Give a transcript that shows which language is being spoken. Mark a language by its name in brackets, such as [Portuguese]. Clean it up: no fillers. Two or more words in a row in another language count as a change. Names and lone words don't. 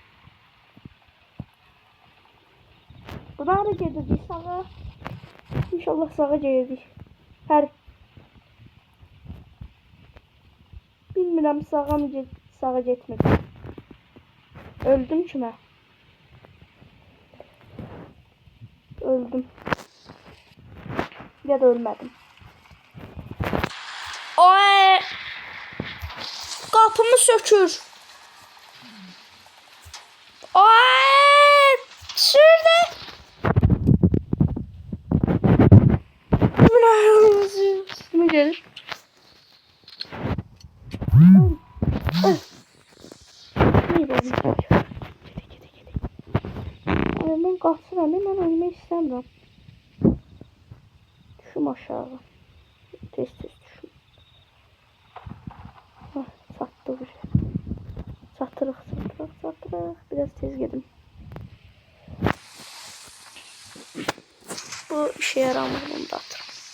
[Azerbaijani] Buradan da gedirdik sağa. [Turkish] İnşallah sağa geldik. [Azerbaijani] Bilmirəm sağa mı sağa getmədim. Öldüm ki mən. Öldüm. [Turkish] Ya da ölmedim. Ay! [Azerbaijani] Kapımı sökür. Ay! [Turkish] Şurada. Ne gelir? [Azerbaijani] Ay ben qaçıram, mən ölmək istəmirəm. Düşüm aşağı. Tez düşüm. Çatdı buraya. Çatırıq. Biraz tez gedim. [Turkish] Bu işe yaramır, bunu da atırım.